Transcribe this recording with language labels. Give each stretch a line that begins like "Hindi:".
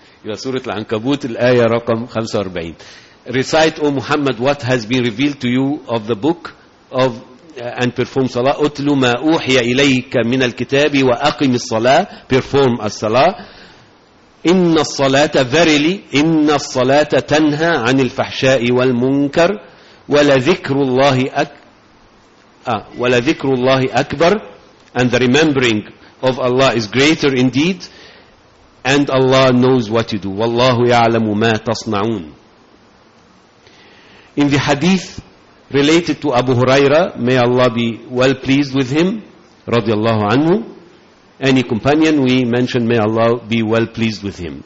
Arabic: يبقى سورة العنكبوت الآية رقم 45.
English: Recite, O Muhammad, what has been revealed to you of the book of and perform salah.
Arabic: أتلو ما أوحي إليك من الكتاب وأقم الصلاة.
English: Perform الصلاة.
Arabic: إن الصلاة
English: verily
Arabic: إن الصلاة تنهى عن الفحشاء والمنكر ولذكر الله ولذكر الله أكبر.
English: And the remembering of Allah is greater indeed, and Allah knows what you do.
Arabic: والله يعلم ما تصنعون.
English: In the hadith related to Abu Huraira, may Allah be well pleased with him, radiallahu anhu, any companion we mentioned, may Allah be well pleased with him.